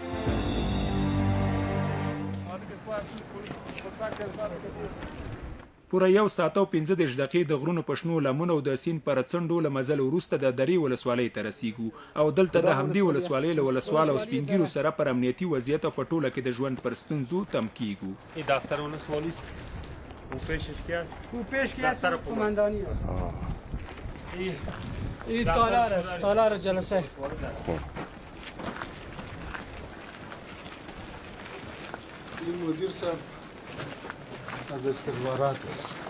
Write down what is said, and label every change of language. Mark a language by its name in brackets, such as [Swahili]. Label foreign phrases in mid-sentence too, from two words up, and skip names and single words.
[Pashto] پوره 1 ساعت او 15 دقیقې د غرونو په شنو لمنو او د سیند پر څنډو له مزل وروسته د درې ولسوالۍ ته رسیږو او دلته د همدې ولسوالۍ له ولسوال او سپین ږیرو سره پر امنیتي وضعیت او په ټوله کې د ژوند پر ستونزو تم کیږو. [Persian] دفتر ولسوالی او پیشش کی است؟ او پیش کی است؟ قماندانی است. این تالار جلسه. این مدیر صاحب از استخبارات است.